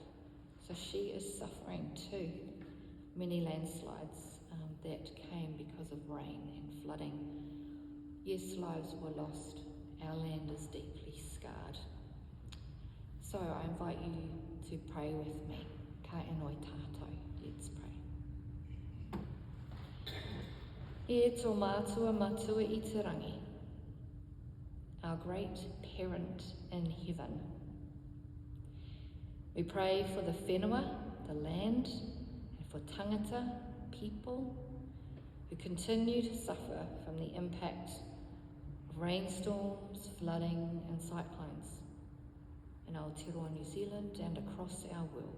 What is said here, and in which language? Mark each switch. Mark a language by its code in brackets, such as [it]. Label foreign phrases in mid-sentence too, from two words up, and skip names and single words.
[en] So she is suffering too. Many landslides that came because of rain and flooding. Yes, lives were lost. Our land is deeply scarred. So I invite you to pray with me. [mi] Ka enoi tātou. [en] Let's pray. [mi] E tō mātua matua I te rangi, [en] our great parent in heaven. We pray for the whenua, the land, and for tangata, people, who continue to suffer from the impact of rainstorms, flooding and cyclones in Aotearoa, New Zealand and across our world.